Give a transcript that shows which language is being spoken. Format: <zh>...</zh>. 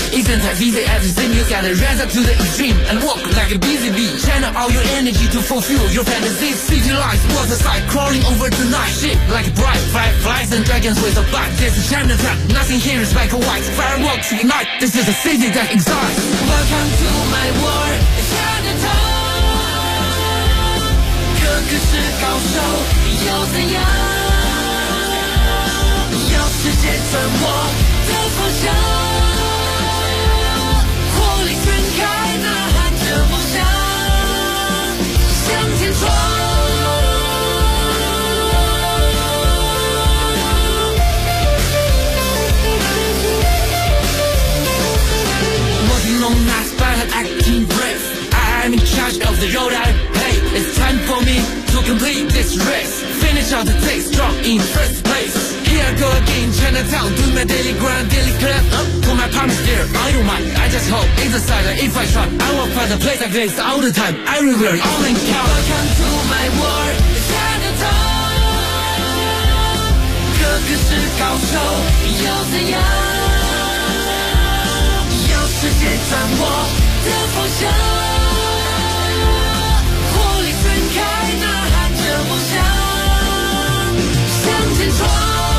<en>Isn't as easy as it seems. You gotta rise up to the extreme and work like a busy bee. Channel all your energy to fulfill your fantasies. City lights, water sight, crawling over tonight. Shit like bright fire, flies and dragons with a bite. This is China Town, nothing here is black or white. Fireworks ignite, this is a city that exists. Welcome to my world, it's China Town.</en> <zh>各个是高手又怎样，世界转我的方向，火力全开，呐喊着梦想，向前闯。</zh> <en>Walking on my spine, acting brave. I am in charge of the road I pay. It's time for me to complete this race. Finish out the day strong in first place. Here I go again, Chinatown, doing my daily grind, daily clap up for my promise dear. I don't mind, I just hope, it's a sign that if I try, I will find a place like this all the time, everywhere, all in town. Welcome to my world, Chinatown.</en> <zh>各个是高手又怎样，要世界转我的方向，火力全开，呐喊着梦想，向前闯。</zh>